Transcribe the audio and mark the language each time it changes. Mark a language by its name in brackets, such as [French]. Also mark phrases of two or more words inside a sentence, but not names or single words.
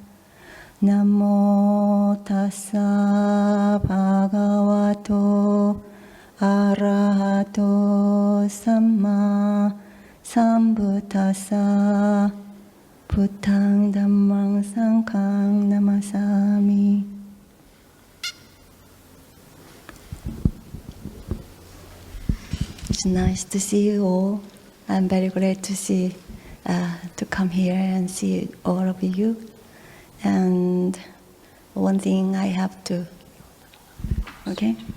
[Pali] Namo tassa bhagavato arahato samma sambuddhassa. Buddhaṃ Dhammaṃ Sanghaṃ Namasami. [English] It's nice to see you all. I'm very glad to come here and see all of you. And one thing I have to, okay?